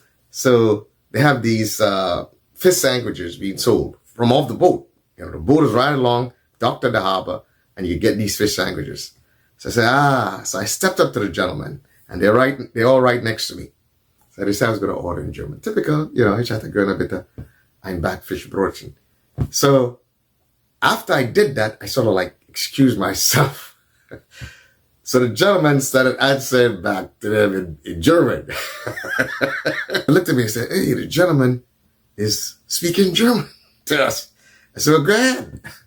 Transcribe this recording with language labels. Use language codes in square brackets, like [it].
[en] So they have these fish sandwiches being sold from off the boat. The boat is right along, docked at the harbor, and you get these fish sandwiches. So I said, so I stepped up to the gentleman, and they're all right next to me. So I decided I was going to order in German. Typical, [de] ich hatte gerne bitte ein Backfischbrötchen. [en] So after I did that, I sort of excused myself. So the gentleman started answering back to them in German. He looked at me and said, hey, the gentleman is speaking German to us. I said, well, go ahead.